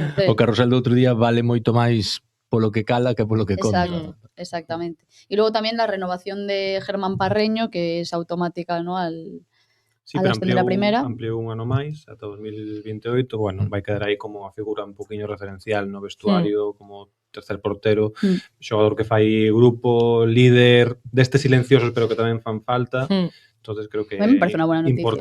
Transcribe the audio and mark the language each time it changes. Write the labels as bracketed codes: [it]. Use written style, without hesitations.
[gl] O carrusel do outro día vale moito máis polo que cala que polo que conta. Exactamente. [es] Y luego también la renovación de Germán Parreño, que es automática, ¿no? [gl] Sí, pero ampliou un ano máis, ata 2028, bueno, vai quedar aí como a figura un poquinho referencial no vestuario, como tercer portero, xogador que fai grupo, líder, destes silenciosos, pero que tamén fan falta. Entonces creo que é importante